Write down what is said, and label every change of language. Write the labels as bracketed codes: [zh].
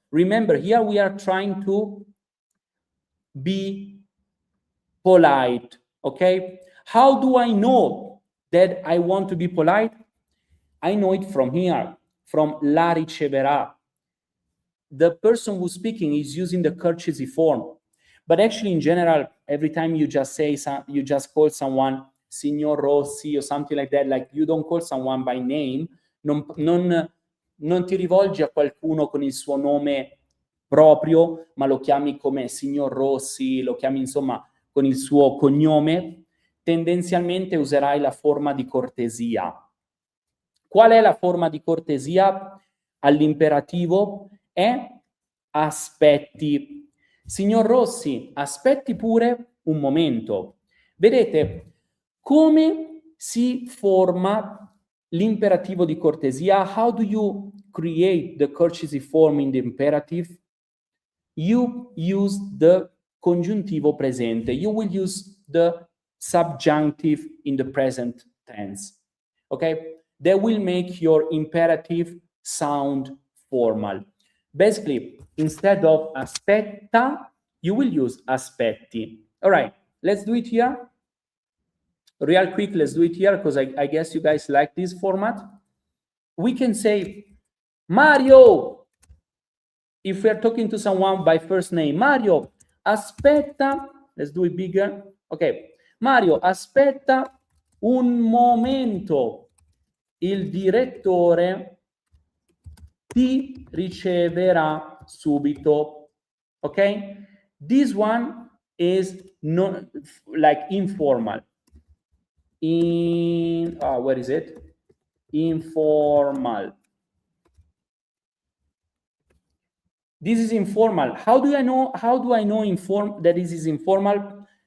[en] Remember, here we are trying to be polite, okay? How do I know that I want to be polite? I know it from here, from [it] la riceverà. [en] the person who's speaking is using the courtesy form. But actually, in general, every time you just say, you just call someone Signor Rossi or something like that, like you don't call someone by name, [it] non ti rivolgi a qualcuno con il suo nome proprio, ma lo chiami come Signor Rossi, lo chiami insomma con il suo cognome, tendenzialmente userai la forma di cortesia. Qual è la forma di cortesia all'imperativo? È aspetti. Signor Rossi, aspetti pure un momento. Vedete come si forma l'imperativo di cortesia? [en] How do you create the courtesy form in the imperative? You use the congiuntivo presente. You will use the subjunctive in the present tense. Okay? That will make your imperative sound formal. Basically, instead of aspetta, you will use aspetti. All right, let's do it here. Real quick, let's do it here because I guess you guys like this format. We can say, Mario, if we are talking to someone by first name, Mario, aspetta, let's do it bigger. [it] Okay, Mario, aspetta un momento. Il direttore ti riceverà subito. [en] Okay? This one is not like informal. Where is it? Informal. This is informal. How do I know that this is informal?